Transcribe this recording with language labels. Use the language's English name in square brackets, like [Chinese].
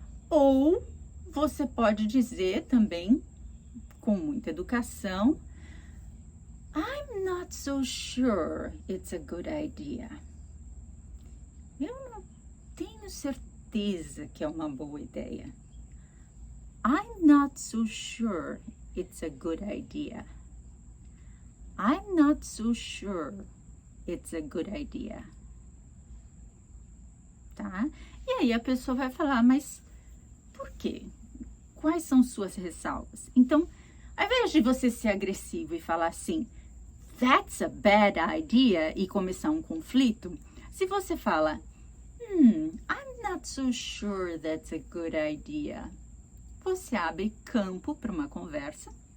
[Portuguese] Ou você pode dizer também, com muita educação, [English] I'm not so sure it's a good idea. [Portuguese] Eu não tenho certeza que é uma boa ideia. [English] I'm not so sure it's a good idea. I'm not so sure it's a good idea. [Portuguese] Tá? E aí a pessoa vai falar, mas por quê? Quais são suas ressalvas? Então, ao invés de você ser agressivo e falar assim, [English] that's a bad idea [Portuguese] e começar um conflito, se você fala, [English] I'm not so sure that's a good idea, [Portuguese] você abre campo para uma conversa.